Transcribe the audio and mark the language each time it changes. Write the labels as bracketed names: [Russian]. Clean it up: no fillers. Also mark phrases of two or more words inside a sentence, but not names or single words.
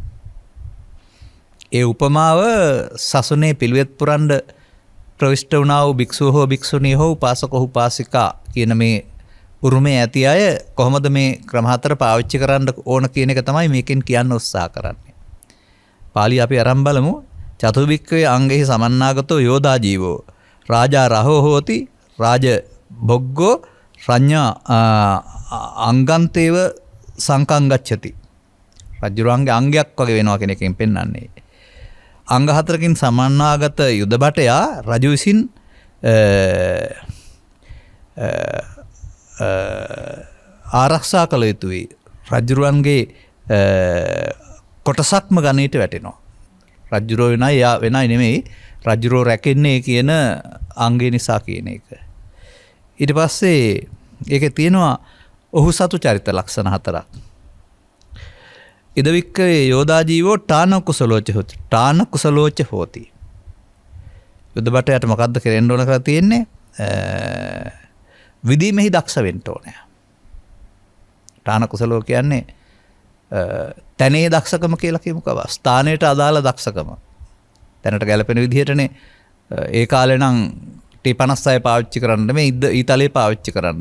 [Sinhala] ඒ උපමාව සසුනේ පිළිවෙත් පුරන්න ප්‍රවිෂ්ඨ වුණා වූ භික්ෂුව හෝ භික්ෂුණිය හෝ උපාසක හෝ උපාසිකා කියන මේ උරුමේ ඇති අය කොහොමද මේ ක්‍රම 4 පාවිච්චි කරන්න ඕන කියන එක තමයි මේකෙන් කියන්න උත්සාහ කරන්නේ. පාළි අපි අරන් බලමු. [Pali] චතුර්භික්ඛවේ අංගෙහි සමන්නාගතෝ යෝදා ජීවෝ රාජා රහෝ හෝති රාජ භොග්ගෝ රඤ්ඤා අංගන්තේව සංකං ගච්ඡති. [Sinhala] රජුරන්ගේ අංගයක් වගේ වෙනවා කියන එකෙන් පෙන්වන්නේ. අංග 4කින් සමන්නාගත යුද බටයා රජු විසින් ආරක්ෂා කළ යුතුයි. රජුරන්ගේ කොටසක්ම ගණයට වැටෙනවා. රජුරෝ වෙනයි යා වෙනයි නෙමෙයි රජුරෝ රැකෙන්නේ කියන අංගය නිසා කියන එක. ඊට පස්සේ ඒකේ තියෙනවා ඔහු සතු චරිත ලක්ෂණ 4ක්. [Pali] ඉදවික්කේ යෝදා ජීවෝ ඨාන කුසලෝච හොති. ඨාන කුසලෝච හෝති. [Sinhala] යුද බටයට මොකද්ද කරෙන්න ඕන කරලා තියෙන්නේ? විදීමෙහි දක්ෂ වෙන්න ඕනේ. [Pali] ඨාන කුසලෝ [Sinhala] කියන්නේ තැනේ දක්ෂකම කියලා කියමුකවා. ස්ථානයට අදාළ දක්ෂකම. තැනට ගැලපෙන විදිහටනේ ඒ කාලේ නම් T56 පාවිච්චි කරන්න මේ ඊතලේ පාවිච්චි කරන්න.